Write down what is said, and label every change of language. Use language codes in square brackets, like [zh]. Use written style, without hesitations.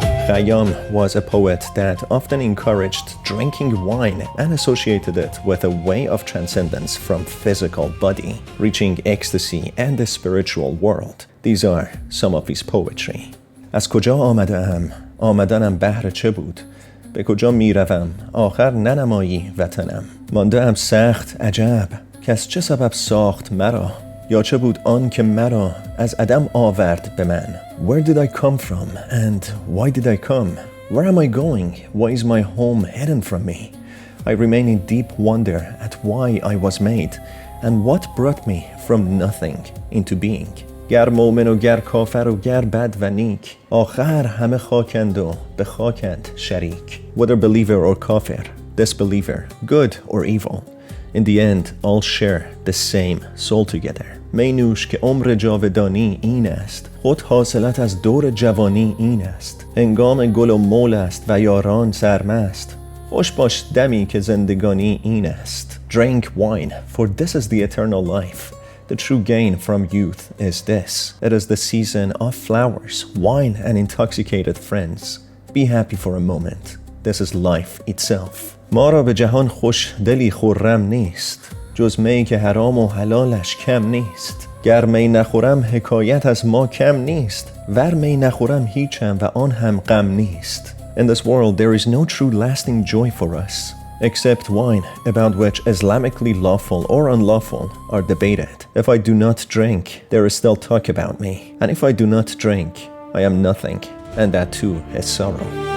[en] Khayyam was a poet that often encouraged drinking wine and associated it with a way of transcendence from physical body, reaching ecstasy and the spiritual world. These are some of his poetry. [fa] از کجا آمده‌ام؟ آمدنم بهر چه بود؟ به کجا میروم؟ آخر ننمایی وطنم. مانده‌ام سخت عجب که از چه سبب ساخت مرا؟ یا چه بود آن که مرا از عدم آورد به من؟ [en] Where did I come from and why did I come? Where am I going? Why is my home hidden from me? I remain in deep wonder at why I was made and what brought me from nothing into being. [fa] گر مؤمن و گر کافر و گر بد و نیک آخر همه خاکند و به خاکند شریک. [en] Whether believer or kafir, disbeliever, good or evil, in the end all share the same soul together. [fa] می نوش که عمر جاودانی این است خود حاصلت از دور جوانی این است هنگام گل و مول است و یاران سرمست خوش باش دمی که زندگانی این است. [en] Drink wine, for this is the eternal life. The true gain from youth is this. It is the season of flowers, wine and intoxicated friends. Be happy for a moment. This is life itself. [fa] ما را به جهان خوش دلی خرم نیست جز می که حرام و حلالش کم نیست. گر می نخورم حکایت از ما کم نیست ور می نخورم هیچم و آن هم غم نیست. [en] In this world there is no true lasting joy for us except wine, about which Islamically lawful or unlawful are debated. If I do not drink, there is still talk about me. And if I do not drink, I am nothing, and that too is sorrow.